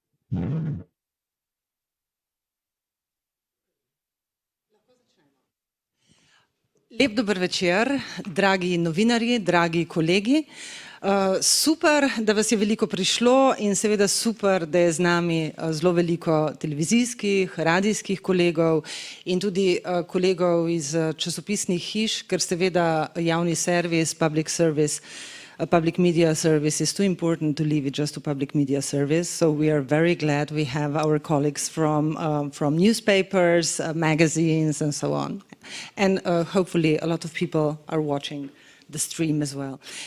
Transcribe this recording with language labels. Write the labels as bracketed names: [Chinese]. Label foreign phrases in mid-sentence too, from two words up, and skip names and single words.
[Slovenian] Lep dober večer, dragi novinarji, dragi kolegi. Super, da vas je veliko prišlo in seveda super, da je z nami zelo veliko televizijskih, radijskih kolegov in tudi kolegov iz časopisnih hiš, ker seveda javni servis, [English] public media service is too important to leave it just to public media service. So we are very glad we have our colleagues from newspapers, magazines and so on. And hopefully a lot of people are watching the stream as well.